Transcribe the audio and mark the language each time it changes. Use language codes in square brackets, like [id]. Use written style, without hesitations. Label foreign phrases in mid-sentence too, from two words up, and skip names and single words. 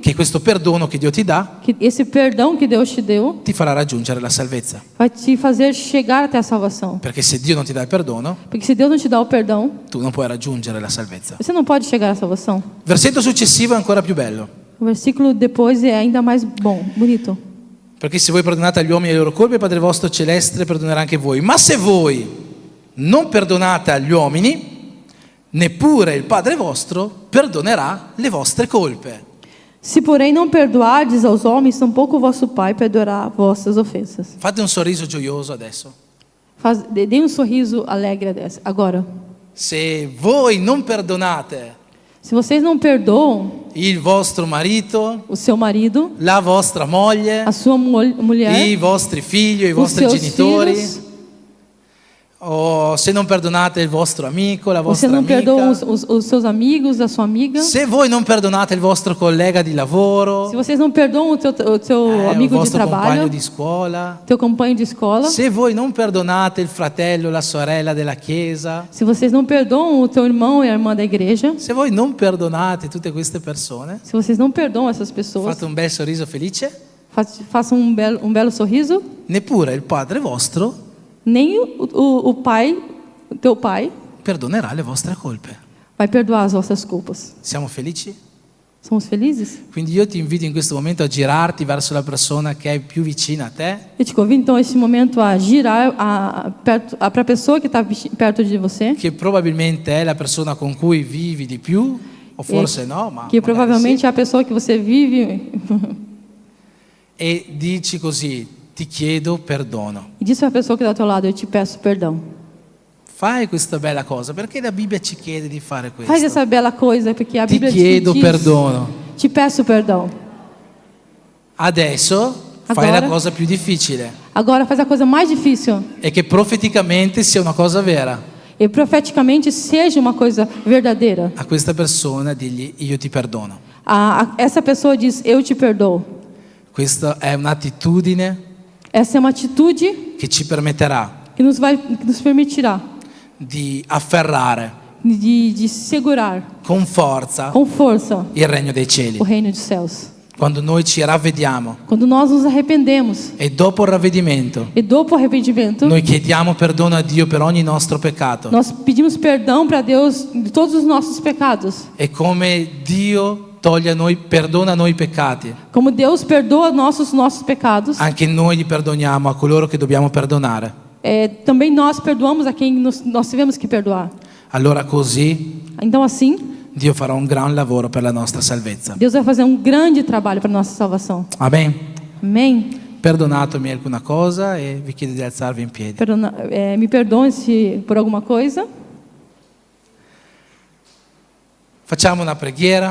[it] che questo perdono che Dio ti dà [pt] que esse perdão que Deus te deu [it] ti farà raggiungere la salvezza. [pt] vai te fazer chegar até a salvação. [it] Perché se Dio non ti dà il perdono, [pt] Porque se Deus não te dá o perdão, [it] tu non puoi raggiungere la salvezza. [pt] você não pode chegar à salvação. [it] Versetto successivo è ancora più bello. [pt] O versículo depois é ainda mais bonito. [it] Perché se voi perdonate agli uomini le loro colpe, il Padre vostro celeste perdonerà anche voi. Ma se voi non perdonate agli uomini, neppure il Padre vostro perdonerà le vostre colpe. [pt] Se porém não perdoardes aos homens, tampouco o vosso Pai perdoará vossas ofensas. [it] Fate un sorriso gioioso adesso. [pt] Dê sorriso alegre agora. [it] Se voi non perdonate [pt] Se vocês não perdoam [it] il vostro marito, [pt] o seu marido, [it] la vostra moglie, [pt] a sua mulher, [it] i vostri figli, i [pt] os [it] vostri [pt] seus [it] genitori, [pt] filhos, [it] o se non perdonate il vostro amico, la [pt] você [it] vostra [pt] não perdoa [it] amica, [pt] os seus amigos, a sua amiga, [it] se voi non perdonate il vostro collega di lavoro, [pt] se vocês não perdoam o seu [it] o [pt] amigo de [it] vostro compagno [pt] trabalho, [it] di scuola, [pt] teu companheiro de escola, [it] se voi non perdonate il fratello, la sorella della chiesa, [pt] se vocês não perdoam o teu irmão e a irmã da igreja, [it] se voi non perdonate tutte queste persone, [pt] se vocês não perdoam essas pessoas, [it] fate un bel sorriso felice, [pt] façam um belo sorriso, [it] neppure il Padre vostro [pt] nem o Pai, o teu Pai, [it] perdonerà le vostre colpe. [pt] vai perdoar as vossas culpas. [it] Siamo felici? [pt] Somos felizes? [it] Quindi io ti invito in questo momento a girarti verso la persona che è più vicina a te [pt] Eu te convido então neste momento a girar para a pessoa que está perto de você, [it] che probabilmente è la persona con cui vivi di più, o forse no, ma [pt] que [it] magari [pt] provavelmente [it] sì. [pt] é a pessoa que você vive, [it] E dici così, ti chiedo perdono. [pt] e diz para a pessoa que está ao teu lado, eu te peço perdão. [it] Fai questa bella cosa, perché la Bibbia ci chiede di fare questo. [pt] Faz essa bela coisa, porque a [it] Ti [pt] Bíblia [it] chiedo [pt] diz, [it] perdono. [pt] te peço perdão. [it] Adesso fai [pt] Agora- [it] la cosa più difficile [pt] Agora faz a coisa mais difícil, [it] e che profeticamente sia una cosa vera. [pt] e profeticamente seja uma coisa verdadeira. [it] A questa persona digli io ti perdono. [pt] Essa pessoa diz, eu te perdoo. [it] Questa è un'attitudine [pt] Essa é uma atitude [it] che ci permetterà [pt] que nos permitirá [it] di afferrare [pt] de segurar [it] con forza [pt] com força [it] il regno dei cieli. [pt] o reino dos céus. [it] Quando noi ci ravvediamo [pt] Quando nós nos arrependemos [it] e dopo il ravvedimento [pt] e dopo o arrependimento, [it] noi chiediamo perdono a Dio per ogni nostro peccato. [pt] nós pedimos perdão para Deus de todos os nossos pecados. [it] E come Dio perdona a noi i peccati, [pt] Como Deus perdoa nossos pecados, [it] anche noi li perdoniamo a coloro che dobbiamo perdonare. [pt] também nós perdoamos a quem nós tivemos que perdoar. [it] Allora così [pt] Então assim, [it] Dio farà un gran lavoro per la nostra salvezza. [pt] Deus vai fazer grande trabalho para nossa salvação. [it] Amen. [pt] Amém? [it] Perdonatemi alcuna cosa e vi chiedo di alzarvi in piedi. [pt] Me perdoem se por alguma coisa. [it] Facciamo una preghiera.